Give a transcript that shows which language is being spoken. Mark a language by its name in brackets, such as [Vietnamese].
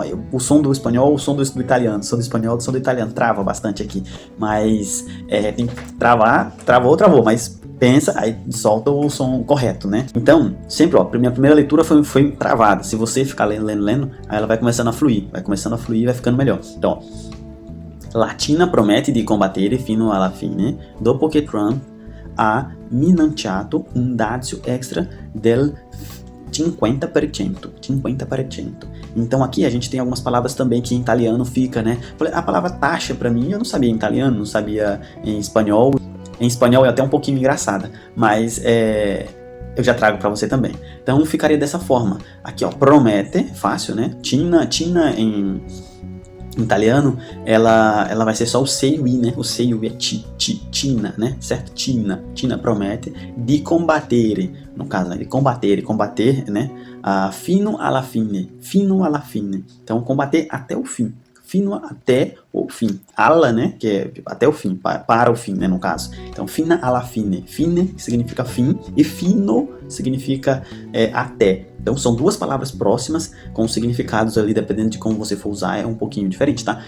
[Portuguese] Aí o som do espanhol, o som do italiano, som do espanhol, o som do italiano, trava bastante aqui. Mas tem que travar, travou, mas pensa, aí solta o som correto, né? Então, sempre, minha primeira leitura foi travada. Se você ficar lendo, aí ela vai começando a fluir, vai ficando melhor. [Italian] Então, La Cina promette di combattere fino alla fine, dopo che Trump ha minacciato un dazio extra del 50%. [Portuguese] Então aqui a gente tem algumas palavras também que em italiano fica, né? A palavra taxa pra mim eu não sabia em italiano, não sabia em espanhol. Em espanhol é até um pouquinho engraçada, mas eu já trago pra você também. Então ficaria dessa forma. Aqui, ó, promete, fácil, né? Cina em italiano, ela vai ser só o sei-ui, né? O sei-ui é Cina, né? Certo? [Italian] Cina promete di combattere, [Portuguese] no caso, né? De combater, né? [Italian] Fino alla fine. [Portuguese] Então, combater até o fim. Fino até o fim. Alla, né? Que é até o fim, para o fim, né? No caso. Então, [Italian] fina alla fine. [Portuguese] Fine significa fim e fino significa até. Então, são duas palavras próximas com significados ali, dependendo de como você for usar, é um pouquinho diferente, tá?